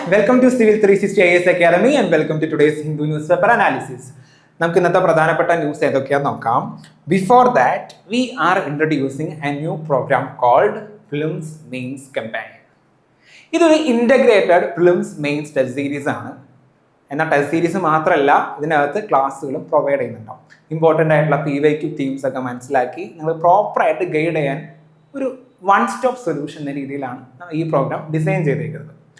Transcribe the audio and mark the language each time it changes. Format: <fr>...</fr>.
<en>Welcome to Civil 360 IAS Academy and welcome to today's Hindu newspaper analysis.</en> <ml>നമുക്ക് ഇന്നത്തെ പ്രധാനപ്പെട്ട news ഏതൊക്കെയാണെന്ന് നോക്കാം.</ml> <en>Before that, we are introducing a new program called Prelims Mains Campaign.</en> <ml>ഇതൊരു integrated prelims mains test series ആണ്. എന്നാൽ test series മാത്രമല്ല, ഇതിനകത്ത് ക്ലാസ്സുകളും പ്രൊവൈഡ് ചെയ്യുന്നുണ്ടാവും. ഇമ്പോർട്ടൻ്റ് ആയിട്ടുള്ള PYQ തീംസ് ഒക്കെ മനസ്സിലാക്കി നിങ്ങൾ പ്രോപ്പറായിട്ട് ഗൈഡ് ചെയ്യാൻ ഒരു വൺ സ്റ്റോപ്പ് സൊല്യൂഷൻ എന്ന രീതിയിലാണ് ഈ പ്രോഗ്രാം ഡിസൈൻ ചെയ്തേക്കുന്നത്.</ml>